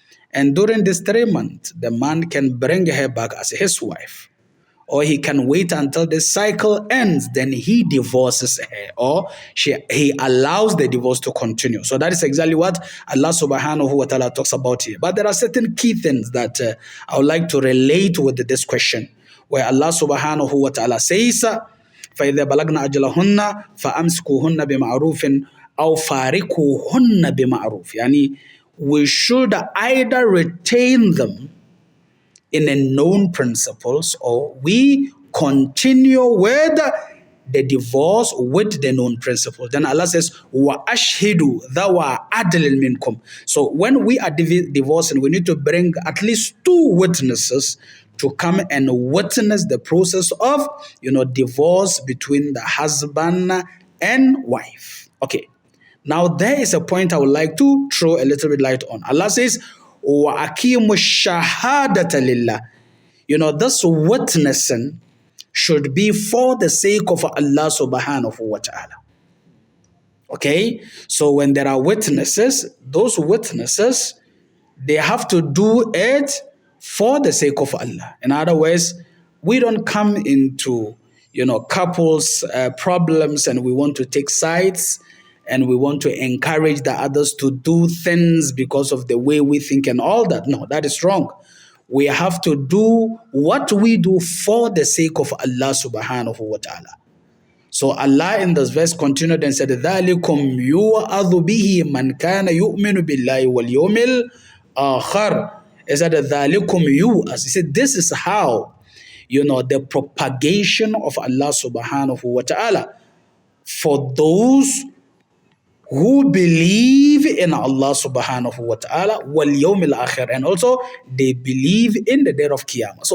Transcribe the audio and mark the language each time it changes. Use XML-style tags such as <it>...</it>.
<en>And during this 3 months, the man can bring her back as his wife. Or he can wait until the cycle ends, then he divorces her, or he allows the divorce to continue. So that is exactly what Allah subhanahu wa ta'ala talks about here. But there are certain key things that I would like to relate with this question. where Allah subhanahu wa ta'ala says,</en> <ar>فَإِذَا بَلَغْنَا أَجْلَهُنَّ فَأَمْسِكُوهُنَّ بِمَعْرُوفٍ أَوْ فَارِقُوهُنَّ بِمَعْرُوفٍ.</ar> <en>Yani, we should either retain them in a known principles, or we continue with the divorce with the known principle. Then Allah says,</en> <ar>وَأَشْهِدُوا ذَوَا عَدْلٍ مِنْكُمْ.</ar> <en>So when we are divorcing, we need to bring at least 2 witnesses to come and witness the process of, divorce between the husband and wife. Okay. Now there is a point I would like to throw a little bit light on. Allah says,</en> <ar>وَأَقِيمُوا الشَّهَادَةَ لِلَّهِ.</ar> <en>This witnessing should be for the sake of Allah subhanahu wa ta'ala. Okay? So when there are witnesses, those witnesses, they have to do it for the sake of Allah. In other words, we don't come into, couples' problems and we want to take sides and we want to encourage the others to do things because of the way we think and all that. No, that is wrong. We have to do what we do for the sake of Allah subhanahu wa ta'ala. So Allah in this verse continued and said,</en> <ar>ذَلِكُمْ يُوَأَذُ بِهِ مَنْ كَانَ يُؤْمِنُ بِاللَّهِ وَالْيَوْمِ الْآخِرِ.</ar> <en>He said,</en> <ar>ذَلِكُمْ يُوَأَذُ.</ar> <en>He said, this is how, the propagation of Allah subhanahu wa ta'ala for those who believe in Allah subhanahu wa ta'ala</en> <ar>wal yawmil akhir,</ar> <en>and also they believe in the day of Qiyamah.</en>